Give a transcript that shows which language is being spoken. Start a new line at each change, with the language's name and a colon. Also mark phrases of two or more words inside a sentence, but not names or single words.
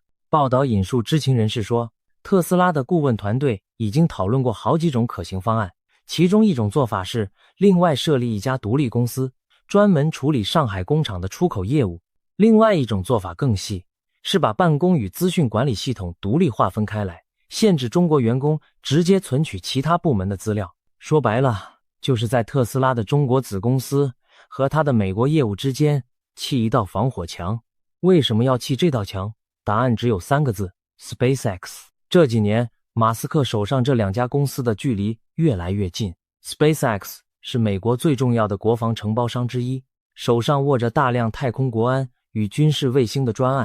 Chinese: 報道引述知情人士說，特斯拉的顧問团隊已經討論過好幾種可行方案，其中一種做法是另外設立一家獨立公司，專門處理上海工廠的出口業務。另外一種做法更細，是把辦公與資訊管理系統獨立劃分開來，限制中國員工直接存取其他部門的資料。說白了，就是在特斯拉的中国子公司和他的美国業務之間砌一道防火墙。為什麼要砌這道牆？答案只有3個字： SpaceX。這幾年，馬斯克手上這2家公司的距離越來越近。SpaceX 是美國最重要的國防承包商之一，手上握着大量太空國安與軍事衛星的專案。